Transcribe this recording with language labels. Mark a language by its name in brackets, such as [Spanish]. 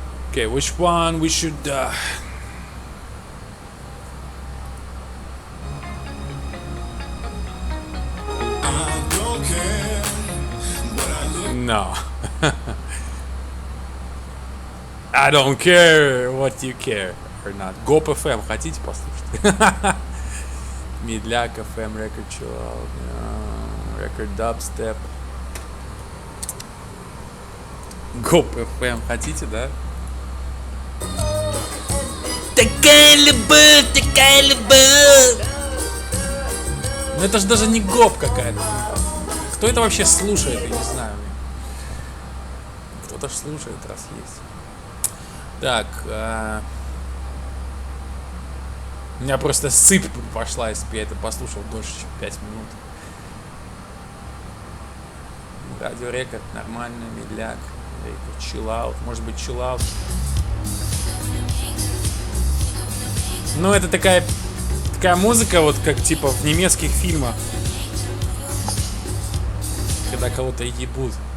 [English] Okay, which one we should No. I don't care what you care or not. [Russian] Гоп FM, хотите послушать? Медляк FM, Record Chill Out, Record Dubstep. Гоп FM, хотите, да? Такая любовь. Ну это же даже не гоп какая-то. Кто это вообще слушает, я не знаю. Кто-то ж слушает, раз есть. Так, у меня просто сыпь пошла, если бы я это послушал дольше, чем 5 минут. Радио Рекорд, нормально, медляк. Chill Out, может быть Chill Out. Ну, это такая музыка, вот как типа в немецких фильмах, когда кого-то ебут.